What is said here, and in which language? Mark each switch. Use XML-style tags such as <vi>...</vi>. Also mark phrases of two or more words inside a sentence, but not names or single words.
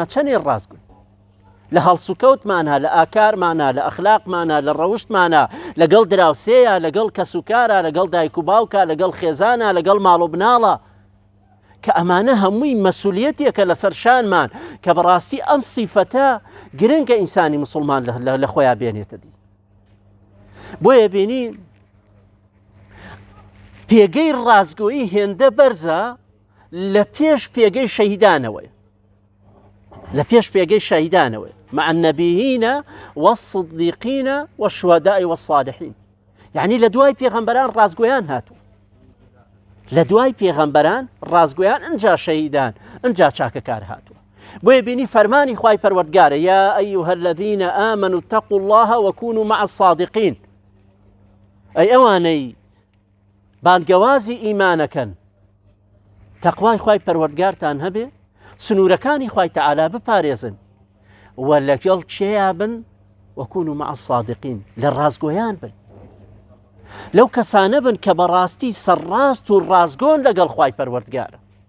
<ckb>چەندێک ڕازگۆین لە هەڵسوکەوتمانە، لە ئاکارمانە، لە ئەخلاقمانە، لە ڕەوشتمانە، لەگەڵ دراوسەیە، لەگەڵ کەسوکارە، لەگەڵ دایک و باوکە، لەگەڵ خێزانە، لەگەڵ ماڵ و بناڵە، کە ئەمانە هەمووی مەسوولیەتێکە لەسەر شانمان کە بەڕاستی ئەم سیفەتە گرنگە ئینسانی مسلمان لە خۆیان بێنێتە دی. بۆیە بینی پێگەی ڕازگۆیی هێندە بەرزە لە پێش پێگەی شەهیدانەوەی، لە پێش پێگەی شەهیدانەوەی</ckb> <ar>مع النبيين والصديقين والشهداء والصالحين.</ar> <ckb>یعنی لە دوای پێغەمبەران ڕازگۆیان هاتووە، لە دوای پێغەمبەران ڕازگۆیان، ئەنجا شەهیدان، ئەنجا چاکەکار هاتووە. بۆیە بینی فەرمانی خوای پەروەردگارە</ckb> <ar>یا ئەیها الذين آمنوا اتقوا الله وكونوا مع الصادقين.</ar> <ckb>ئەی ئەوانەی بانگەوازی ئیمانەکەن، تەقوای خوای پەروەردگارتان هەبێ، سنوورەکانی خوای تەعالا بپارێزن، و لەگەڵ کێیا بن؟</ckb> <ar>وەکونوا مع الصادقین،</ar> <ckb>لە ڕازگۆیان بن، لەو کەسانە بن کە بەڕاستی سەرڕاست و ڕازگۆن لەگەڵ خوای پەروەردگارە.</ckb>